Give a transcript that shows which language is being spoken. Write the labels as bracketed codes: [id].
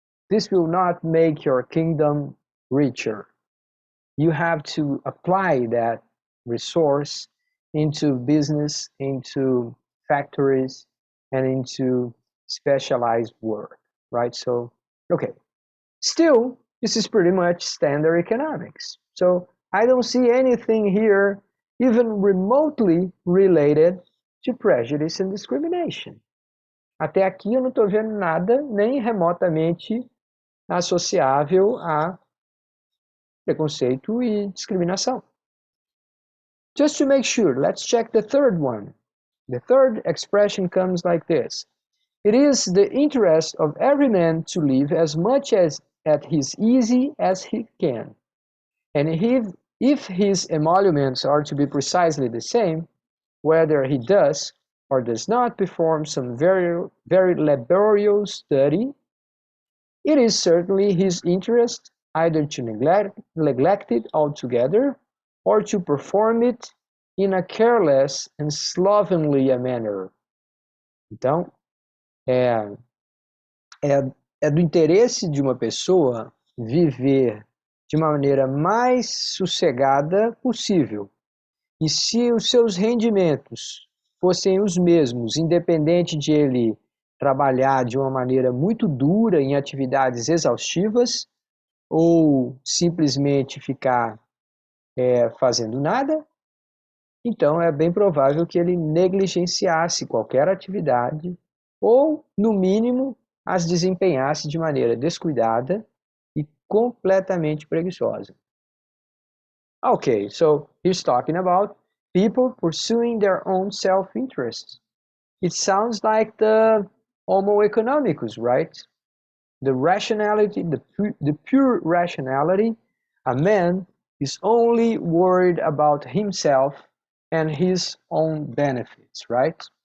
[en] This will not make your kingdom richer. You have to apply that resource into business, into factories, and into specialized work, right? So, okay. Still, this is pretty much standard economics. So I don't see anything here even remotely related to prejudice and discrimination. [pt] Até aqui eu não estou vendo nada nem remotamente associável a preconceito e discriminação. [en] Just to make sure, let's check the third one. The third expression comes like this. It is the interest of every man to live as much as at his ease as he can. And if his emoluments are to be precisely the same, whether he does or does not perform some very, very laborious study, it is certainly his interest either to neglect it altogether or to perform it in a careless and slovenly manner. [pt] Então, é do interesse de uma pessoa viver de uma maneira mais sossegada possível. E se os seus rendimentos fossem os mesmos, independente de ele trabalhar de uma maneira muito dura em atividades exaustivas ou simplesmente ficar fazendo nada, Então é bem provável que ele negligenciasse qualquer atividade ou, no mínimo, as desempenhasse de maneira descuidada e completamente preguiçosa. [en] Okay, so he's talking about people pursuing their own self-interest. It sounds like the Homo economicus, right? The rationality, the pure rationality, a man is only worried about himself and his own benefits, right?